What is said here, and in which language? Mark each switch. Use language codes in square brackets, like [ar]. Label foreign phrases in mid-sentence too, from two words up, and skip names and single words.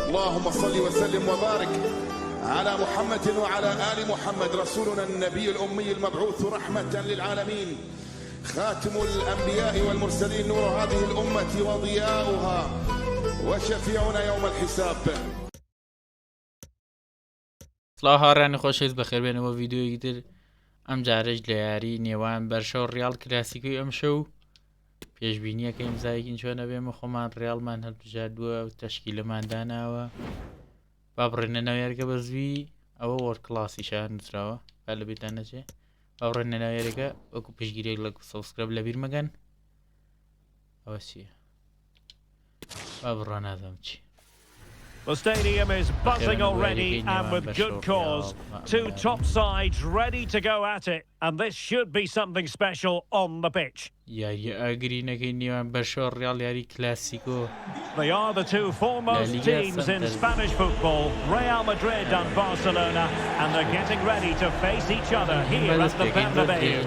[ar] اللهم صل وسلم وبارك على محمد وعلى آل محمد رسولنا النبي الأمي المبعوث رحمة للعالمين خاتم الأنبياء والمرسلين نور هذه الأمة وضياؤها وشفيعنا يوم الحساب. [ckb] سڵاو هاوڕێیانی خۆشەویست بە خێربێنەوە ڤیدیۆیەکی تر ئەم جارەش لە یاری نێوان بەرشە و ڕیال کلاسیکۆی ئەمشەو پێشبینیەکە ئیمزایەکین چۆنە بێمە خۆمان ڕیالمان هەڵبژاردووە و تەشکیلەمان داناوە با بڕێنە ناو یاریەکە بە زووی ئەوە وەرکڵاسی شان نووسراوە با لە بێتان نەچێ با بڕێنە ناو یاریەکە وەکو پشتگیریەک لە سەبسکرایب لەبیرمەکەن ئەوە چییە با بڕۆ نازانم چی. [en] The stadium is buzzing already and with good cause. Two top sides ready to go at it, and this should be something special on the pitch. They are the two foremost teams in Spanish football, Real Madrid and Barcelona, and they're getting ready to face each other here at the Bernabeu.